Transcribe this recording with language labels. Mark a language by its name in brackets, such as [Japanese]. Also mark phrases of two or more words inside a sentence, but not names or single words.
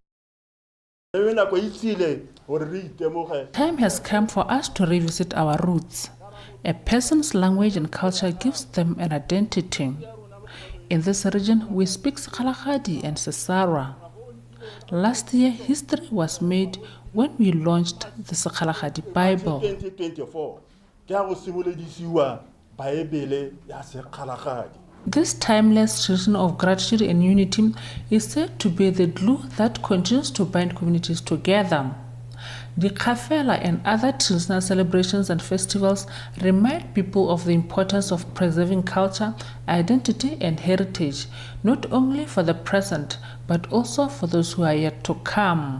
[English] Time has come for us to revisit our roots. A person's language and culture gives them an identity. In this region, we speak Sekhalakgadi and Sesarwa. Last year, history was made when we launched the Sekgalagadi Bible. [Tswana] 2024 ke ha go simolodisiwa Baebele ya Sekgalagadi. [English] This timeless tradition of gratitude and unity is said to be the glue that continues to bind communities together. The Kafela and other traditional celebrations and festivals remind people of the importance of preserving culture, identity, and heritage, not only for the present, but also for those who are yet to come.